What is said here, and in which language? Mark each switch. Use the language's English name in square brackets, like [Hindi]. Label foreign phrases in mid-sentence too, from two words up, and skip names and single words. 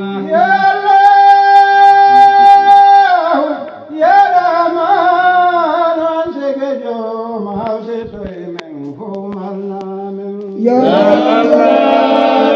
[Arabic] Ya Allah. Ya Rahman, [Fula] an sege jo, ma hawse to e men, fo mal na men. [Arabic] Ya Ya Rahman,